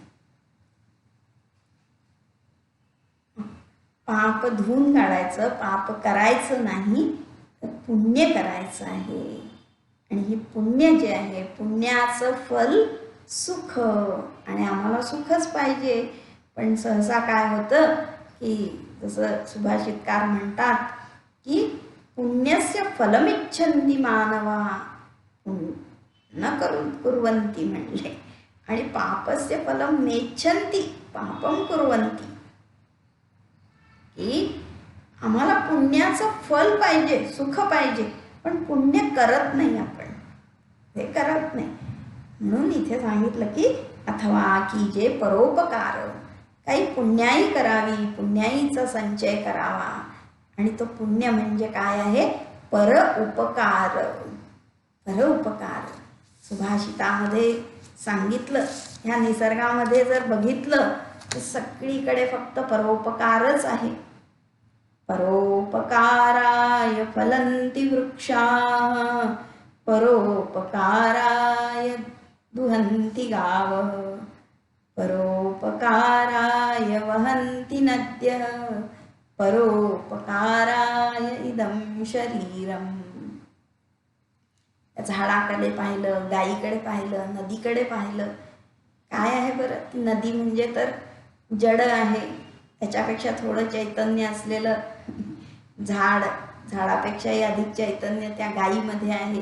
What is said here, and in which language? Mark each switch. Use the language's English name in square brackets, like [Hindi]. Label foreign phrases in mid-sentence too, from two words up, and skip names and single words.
[Marathi] पाप धुवून काढायचं, पाप करायचं नाही, तर पुण्य करायचं आहे. आणि ही पुण्य जे आहे, पुण्याचं फल सुख, आणि आम्हाला सुखच पाहिजे. पण सहसा काय होतं की जसं सुभाषितकार म्हणतात की [Sanskrit] पुण्यस्य फलमिच्छन्ति मानवा न कुर्वन्ति [Marathi] म्हणले, आणि [Sanskrit] पापस्य फलम नेच्छन्ति पापम कुर्वन्ति, [Marathi] की आम्हाला पुण्याचं फल पाहिजे, सुख पाहिजे, पण पुण्य करत नाही, आपण हे करत नाही. म्हणून इथे सांगितलं की अथवा की जे परोपकार, काही पुण्याई करावी, पुण्याईचा संचय करावा. आणि तो पुण्य म्हणजे काय आहे, पर उपकार. सुभाषितामध्ये सांगितलं. ह्या निसर्गामध्ये जर बघितलं तर सगळीकडे फक्त परोपकारच आहे. [Sanskrit] परोपकाराय फलन्ति वृक्षाः परोपकाराय दुहन्ति गावः परोपकाराय वहन्ति नद्यः परोपकाराय इदं शरीरम. [Marathi] झाडाकडे पाहिलं, गाईकडे पाहिलं, नदीकडे पाहिलं. काय आहे बरं? ती नदी म्हणजे तर जड आहे, त्याच्यापेक्षा थोडं चैतन्य असलेलं झाडापेक्षाही अधिक चैतन्य त्या गायीमध्ये आहे.